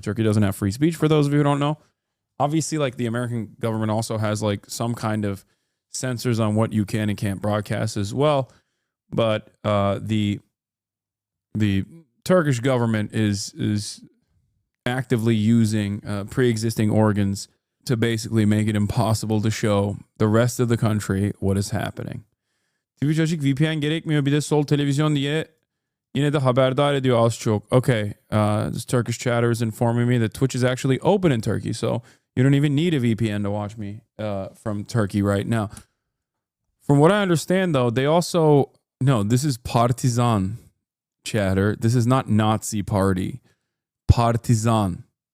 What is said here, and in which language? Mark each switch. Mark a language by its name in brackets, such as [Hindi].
[English] Turkey doesn't have free speech, for those of you who don't know. Obviously, like the American government also has like some kind of censors on what you can and can't broadcast as well. But the Turkish government is actively using pre-existing organs to basically make it impossible to show the rest of the country what is happening. [Turkish] Twitch açık, VPN gerekmiyor. Bir de sol televizyon diye yine de haberdar ediyor az çok. [English] Okay, this Turkish chatter is informing me that Twitch is actually open in Turkey, so you don't even need a VPN to watch me from Turkey right now. From what I understand, though, they also... No, this is partisan chatter. This is not Nazi party. Partisan.